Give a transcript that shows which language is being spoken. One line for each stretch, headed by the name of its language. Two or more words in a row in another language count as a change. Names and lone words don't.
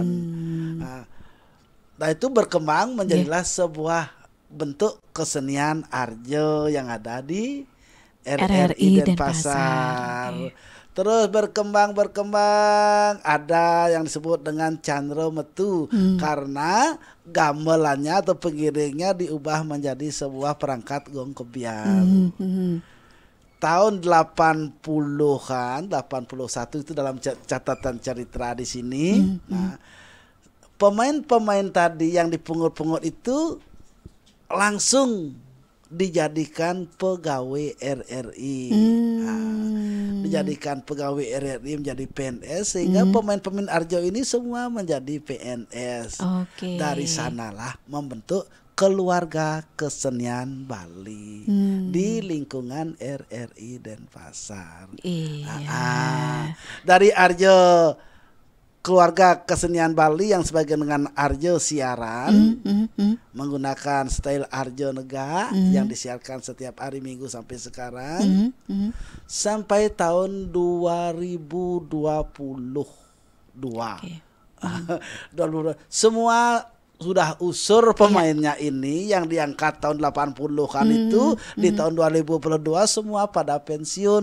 Indonesian: Nah itu berkembang menjadilah sebuah bentuk kesenian Arjo yang ada di RRI Denpasar. Terus berkembang ada yang disebut dengan Chandra Metu karena gamelannya atau pengiringnya diubah menjadi sebuah perangkat gong kebiar. Tahun 80-an, 81 itu dalam catatan cerita di sini. Nah, pemain-pemain tadi yang dipungut-pungut itu langsung dijadikan pegawai RRI. Dijadikan pegawai RRI menjadi PNS sehingga pemain-pemain Arjo ini semua menjadi PNS. Dari sanalah membentuk keluarga kesenian Bali di lingkungan RRI Denpasar. Dari Arjo keluarga kesenian Bali yang sebagian dengan Arjo siaran menggunakan style Arjo Nega yang disiarkan setiap hari Minggu sampai sekarang sampai tahun 2022. Semua sudah usur pemainnya ini yang diangkat tahun 80-an itu di tahun 2022 semua pada pensiun.